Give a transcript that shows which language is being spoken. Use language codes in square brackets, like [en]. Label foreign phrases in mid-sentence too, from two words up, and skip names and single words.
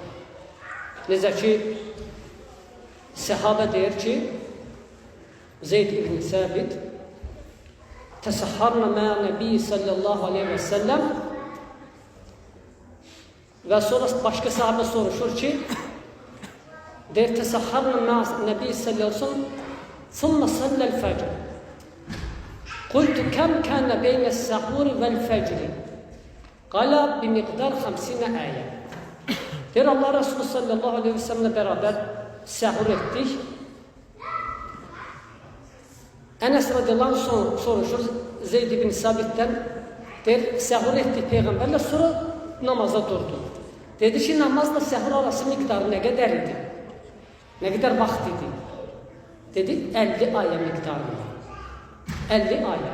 [az] Necə ki, səhabə deyir ki, [ar] Zeyd ibn Səbit تسحرنا مع النبي صلى الله عليه وسلم [az] və sonra başqa sahabə soruşur ki, deyir, [ar] تسحرنا مع النبي صلى الله عليه وسلم ثم صلى الفجر قلت كم كان بين السحور والفجر قال بمقدار 50 آية. [tr] Deyir, Allah Resulü [ar] صلى الله عليه وسلم [tr] beraber səhur ettik. Enes [ar] رضي الله عنه [tr] soruşur Zeyd ibn Sabit'ten, deyir, səhur ettik Peyğəmbərlə, sonra namaza durdu. [az] Dedi ki, namazla səhur arası miqdarı nə qədər idi? Nə qədər vaxt idi? Dedi, 50 ayə miqdarında. 50 ayə.